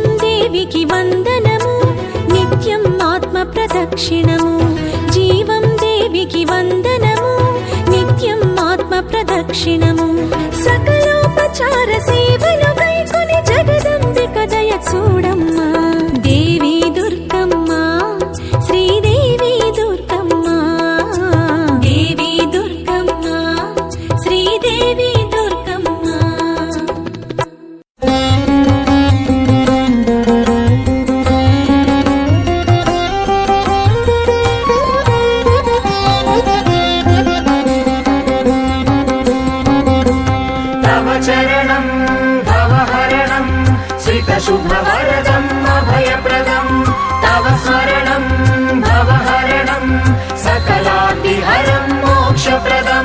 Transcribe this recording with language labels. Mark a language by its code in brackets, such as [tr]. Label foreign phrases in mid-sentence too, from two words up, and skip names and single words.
[te] దేవికి వందనము నిత్యం ఆత్మ ప్రదక్షిణము జీవం దేవికి వందనము నిత్యం ఆత్మ ప్రదక్షిణము సకలోపచార సేవలు గైకొని జగదంబిక దయ చూడమ్మా దేవి దుర్గమ్మ శ్రీదేవి దుర్గమ్మ దేవి దుర్గమ్మ శ్రీదేవి దుర్గమ్మ [sa] तव चरणं भवहरणं श्रितशुभवरदम् अभयप्रदम् तव स्मरणं भवहरणं सकलाद्रिहरं मोक्षप्रदम्